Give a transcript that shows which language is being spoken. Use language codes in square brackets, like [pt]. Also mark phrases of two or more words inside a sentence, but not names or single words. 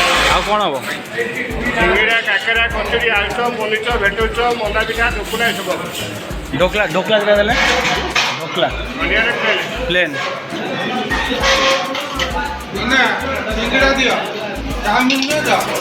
[or] ଆଉ କ'ଣ ହବ? ସିଙ୍ଗିଡ଼ା, କାକେରା, କଚୁରୀ, ଆଳୁଚପ, ପନିର, ଭେଟୁଚପ, ମଣ୍ଡା ପିଠା, ଟୁକୁଲା ଏସବୁ। [hi] ढोकला ढोकला क्या देले? ढोकला [or] ଅନ୍ୟରେ [en] प्लेन [or] ସିଙ୍ଗିଡ଼ା ଦିଅ ଚାଉମିନ ଦିଅ।